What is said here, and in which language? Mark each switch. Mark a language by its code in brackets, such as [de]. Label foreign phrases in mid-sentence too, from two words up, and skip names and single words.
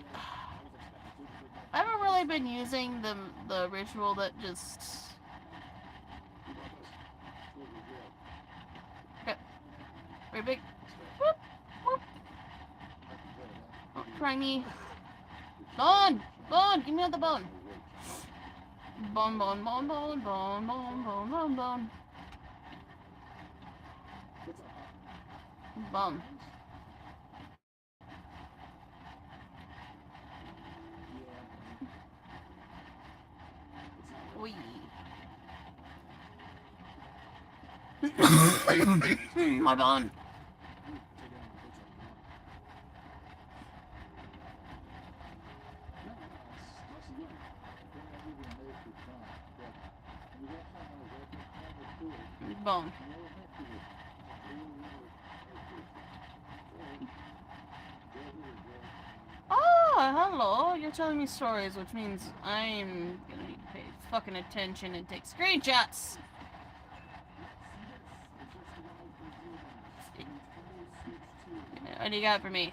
[en] I haven't really been using the ritual that just... Okay. Very big. Whoop, whoop. Don't try me. Bone! Bone! Give me the bone! Bone, bone, bone, bone, bone, bone, bone, bone, bone. Bone. Oi. My bone. Bone. Oh, hello. You're telling me stories, which means I'm gonna need to pay fucking attention and take screenshots. What do you got for me?